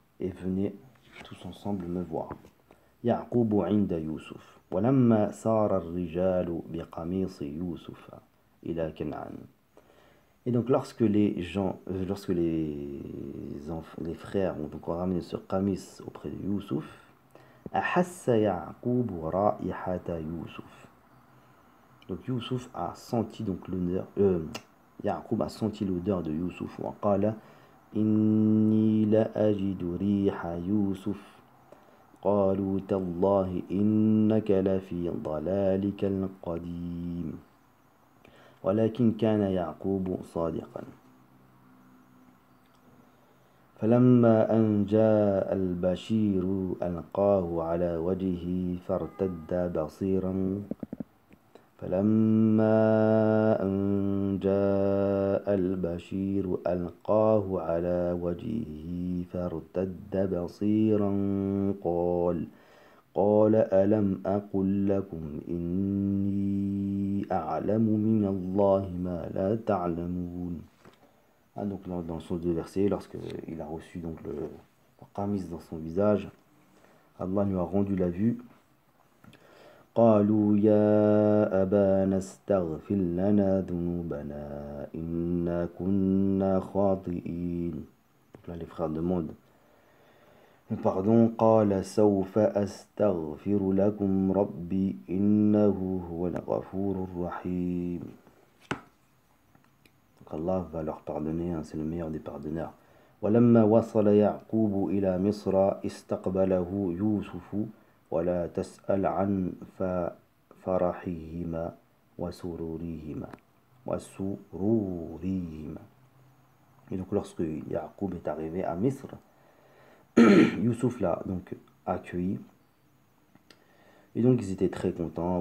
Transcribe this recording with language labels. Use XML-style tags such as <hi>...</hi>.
<fr>Et venez tous ensemble me voir.</fr> <ar>يعقوب عند يوسف ولما سار الرجال بقميص يوسف إلى كنعان.</ar> <fr>Et donc lorsque les frères ont donc ramené ce qamis auprès de Youssouf,</fr> <ar>أحس يعقوب رائحة يوسف.</ar> <fr>Donc Youssouf a senti donc l'odeur, Ya'qub a senti l'odeur de Youssouf.</fr> <ar>وقال إني لأجد ريح يوسف قالوا تالله إنك لفي ضلالك القديم ولكن كان يعقوب صادقا. فلما أن جاء البشير ألقاه على وجهه فارتد بصيرا فلما أن جاء البشير ألقاه على وجهه فارتد بصيرا قال ألم أقل لكم إني أعلم من الله ما لا تعلمون.</ar> <fr>Donc dans ce deux versets, lorsqu'il a reçu donc le qamis dans son visage, Allah lui a rendu la vue.</fr> <ar>قالوا يا أبانا استغفر لنا ذنوبنا إنا كنا خاطئين.</ar> <fr>Donc là les frères demandent Pardon,</fr> <ar>قال سوف أستغفر لكم ربي إنه هو الغفور الرحيم.</ar> <fr>Donc Allah va leur pardonner, hein, c'est le meilleur des pardonneurs.</fr> <ar>ولما وصل يعقوب إلى مصر استقبله يوسف ولا تسأل عن فرحهما وسرورهما وسرورهما.</ar> <fr>Et donc lorsque Yaqub est arrivé à Misr, Youssouf l'a donc accueilli. Et donc ils étaient très contents.</fr>